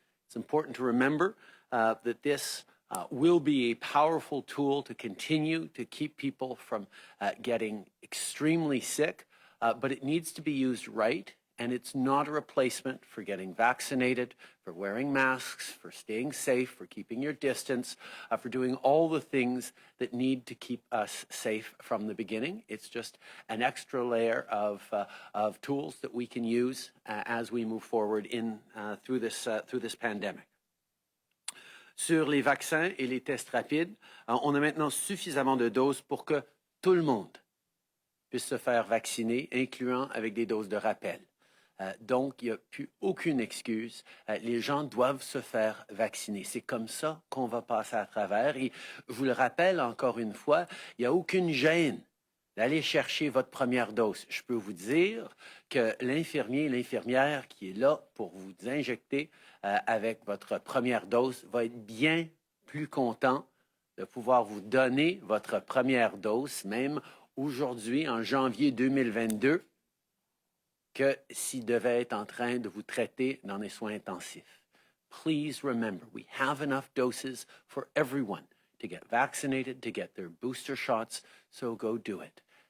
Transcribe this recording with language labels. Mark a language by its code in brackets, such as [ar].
[en] It's important to remember that this will be a powerful tool to continue to keep people from getting extremely sick, but it needs to be used right, and it's not a replacement for getting vaccinated, for wearing masks, for staying safe, for keeping your distance, for doing all the things that need to keep us safe from the beginning. It's just an extra layer of tools that we can use as we move forward through this pandemic. [fr] Sur les vaccins et les tests rapides, on a maintenant suffisamment de doses pour que tout le monde puisse se faire vacciner, incluant avec des doses de rappel. Donc, il n'y a plus aucune excuse. Les gens doivent se faire vacciner. C'est comme ça qu'on va passer à travers. Et je vous le rappelle encore une fois, il n'y a aucune gêne d'aller chercher votre première dose. Je peux vous dire que l'infirmier, l'infirmière qui est là pour vous injecter avec votre première dose va être bien plus content de pouvoir vous donner votre première dose, même aujourd'hui, en janvier 2022, que s'il devait être en train de vous traiter dans les soins intensifs. [en] Please remember, we have enough doses for everyone to get vaccinated, to get their booster shots, so go do it.